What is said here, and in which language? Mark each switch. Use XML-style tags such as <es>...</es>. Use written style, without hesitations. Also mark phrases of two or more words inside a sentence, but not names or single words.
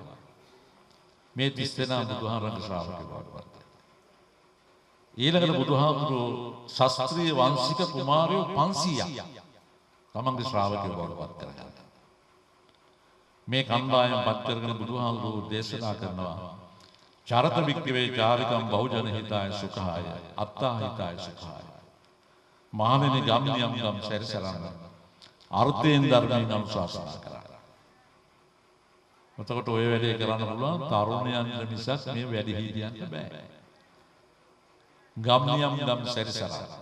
<si>මේ 30 දෙනා බුදුහාරන්ගේ ශ්‍රාවකයෝ වඩපත්. ඊළඟට බුදුහාමුදුරුවෝ ශාස්ත්‍රීය වංශික කුමාරයෝ 500ක් තමන්ගේ ශ්‍රාවකයෝ බවට පත් කරගන්නවා. මේ කණ්ඩායම පත් කරගෙන බුදුහාමුදුරුවෝ දේශනා කරනවා</si> <pi>චරත වික්කවේ චාරිකම් බහුජන හිතාය සුඛාය අත්තා හිතාය සුඛාය.</pi> <si>මහණෙනි ගම්නියම් සැරිසරන්න අර්ථයෙන් ධර්මයෙන් අනුශාසනා කරා. එතකොට ඔය වැඩේ කරන්න පුළුවන් තරුණයන්ට මිසක් මේ වැඩිහිටියන්ට බෑ. ගම්නියම් සැරිසරන්න.</si>